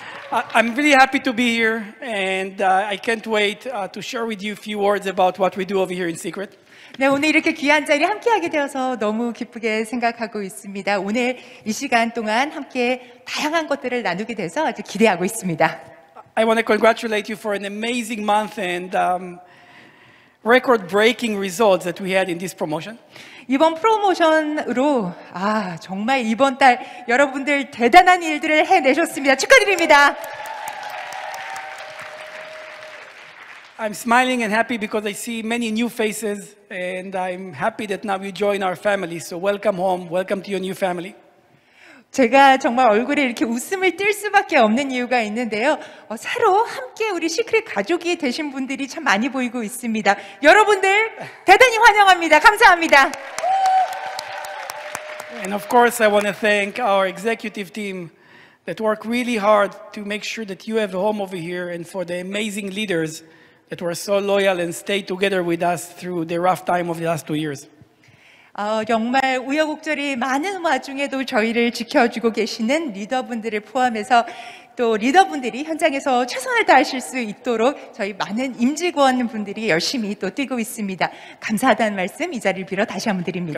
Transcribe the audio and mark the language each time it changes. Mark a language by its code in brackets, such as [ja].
[en] I'm really happy to be here, and I can't wait to share with you a few words about what we do over here in Secret. [ko] 네, 오늘 이렇게 귀한 자리 함께하게 되어서 너무 기쁘게 생각하고 있습니다. 오늘 이 시간 동안 함께 다양한 것들을 나누게 돼서 아주 기대하고 있습니다. [en] I want to congratulate you for an amazing month and record-breaking results that we had in this promotion. [ko] 이번 프로모션으로 정말 이번 달 여러분들 대단한 일들을 해내셨습니다. 축하드립니다. [en] I'm smiling and happy because I see many new faces, and I'm happy that now you join our family. So welcome home, welcome to your new family. [ko] 제가 정말 얼굴에 이렇게 웃음을 띌 수밖에 없는 이유가 있는데요. 새로 함께 우리 시크릿 가족이 되신 분들이 참 많이 보이고 있습니다. 여러분들 대단히 환영합니다. 감사합니다. [en] And of course, I want to thank our executive team that work really hard to make sure that you have a home over here, and for the amazing leaders that were so loyal and stayed together with us through the rough time of the last 2 years. [ko] 정말 우여곡절이 많은 와중에도 저희를 지켜주고 계시는 리더분들을 포함해서 또 리더분들이 현장에서 최선을 다하실 수 있도록 저희 많은 임직원 분들이 열심히 또 뛰고 있습니다. 감사하다는 말씀 이 자리를 빌어 다시 한번 드립니다.